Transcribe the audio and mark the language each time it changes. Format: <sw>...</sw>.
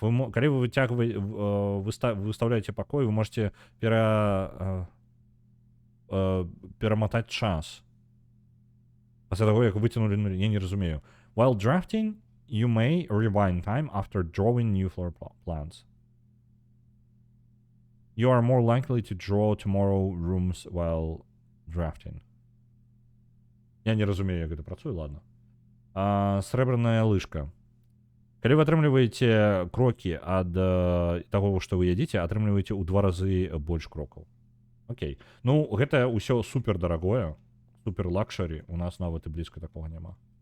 <be>Калі вы выставляеце пакой, вы можете перамотаць час. Пасля таго, як выцягнулі, я не разумею.</be> <en>While drafting, you may rewind time after drawing new floor plans. You are more likely to draw tomorrow rooms while drafting.</en> <be>Я не разумею, як гэта працуе, ладно. Срэбраная лыжка. Калі вы атрымліваеце крокі ад таго, што вы ядзіце, атрымліваеце ў 2 разы больш крокаў. Окей. Ну, гэта ўсё супер дарагое, супер лакшары, у нас нават і блізка такога няма.</be>